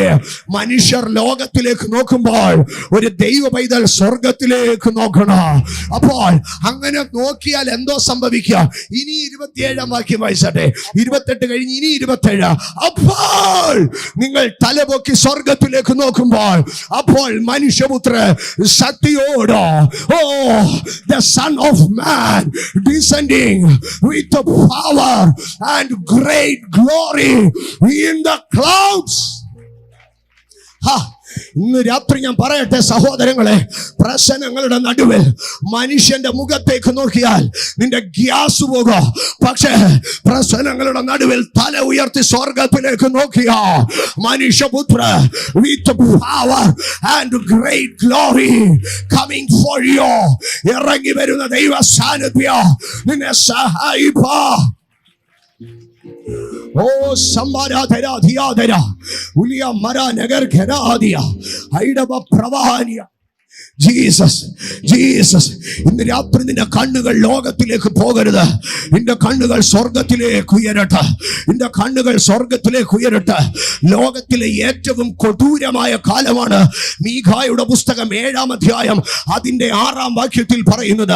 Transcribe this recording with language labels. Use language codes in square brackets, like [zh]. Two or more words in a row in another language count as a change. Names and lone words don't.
[ml] മനുഷ്യർ ലോകത്തിലേക്ക് നോക്കുമ്പോൾ ഒരു ദൈവ പൈതൽ സ്വർഗത്തിലേക്ക് നോക്കണം. അപ്പോൾ അങ്ങനെ നോക്കിയാൽ എന്തോ സംഭവിക്കുക? ഇനി 27 വാക്യം വായിച്ചട്ടെ. 28 കഴിഞ്ഞ് ഇനി 27. അപ്പോൾ നിങ്ങൾ തലപൊക്കി സ്വർഗത്തിലേക്ക് നോക്കുമ്പോൾ അപ്പോൾ മനുഷ്യപുത്രൻ ശക്തിയോട്, ഓ [en] the son of man descending with the power and great glory in the clouds. [ml] ഇന്ന് രാത്രി ഞാൻ പറയട്ടെ സഹോദരങ്ങളെ, പ്രശ്നങ്ങളുടെ നടുവിൽ മനുഷ്യന്റെ മുഖത്തേക്ക് നോക്കിയാൽ നിന്റെ ഗ്യാസ് പോകും. പക്ഷേ പ്രശ്നങ്ങളുടെ നടുവിൽ തല ഉയർത്തി സ്വർഗത്തിലേക്ക് നോക്കിയാ മനുഷ്യപുത്ര [en] with power and great glory coming for you, [ml] ഇറങ്ങി വരുന്ന ദൈവ സാന്നിധ്യം നിന്നെ സഹായിപ്പാ. Oh, Sambaradera, Diadera, Ulia Mara Nagar Keradia, Haidaba Pravania. ജീസസ്. ഇന്ന് രാത്രി നിന്റെ കണ്ണുകൾ ലോകത്തിലേക്ക് പോകരുത്. നിന്റെ കണ്ണുകൾ സ്വർഗത്തിലേക്ക് ഉയരട്ടെ. നിന്റെ കണ്ണുകൾ സ്വർഗത്തിലേക്ക് ഉയരട്ടെ. ലോകത്തിലെ ഏറ്റവും കൊടൂരമായ കാലമാണ്. മീഖായുടെ പുസ്തകം 7-ാം അധ്യായം അതിന്റെ 6-ാം വാക്യത്തിൽ പറയുന്നത്.